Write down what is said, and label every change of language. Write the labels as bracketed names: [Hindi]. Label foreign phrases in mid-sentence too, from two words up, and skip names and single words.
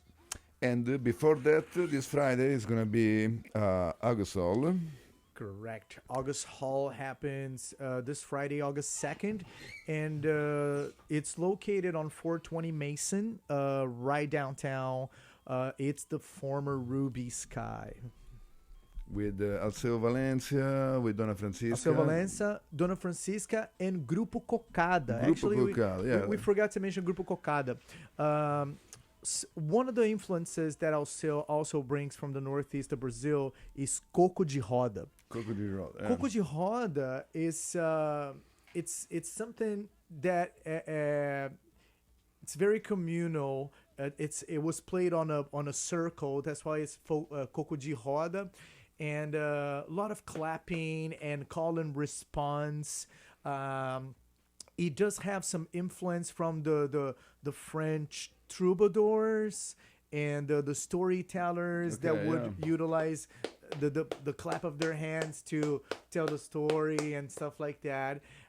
[English] And before that, this Friday is going to be August Hall. Correct. August Hall happens this Friday, August 2nd, and it's located on 420 Mason, right downtown. It's the former Ruby Sky. With Alceu Valença, with Dona Francisca. Alceu Valença, Dona Francisca, and Grupo Cocada. Grupo Actually, Cocada, yeah. we forgot to mention Grupo Cocada. One of the influences that Alceu also brings from the northeast of Brazil is [Portuguese] coco de roda. Coco de roda. Yeah. Coco de roda [English] is it's something that it's very communal. It was played on a circle. That's why it's [Portuguese] coco de roda, [English] and a lot of clapping and call and response. It does have some influence from the French troubadours and the storytellers that would utilize the clap of their hands to tell the story and stuff like that.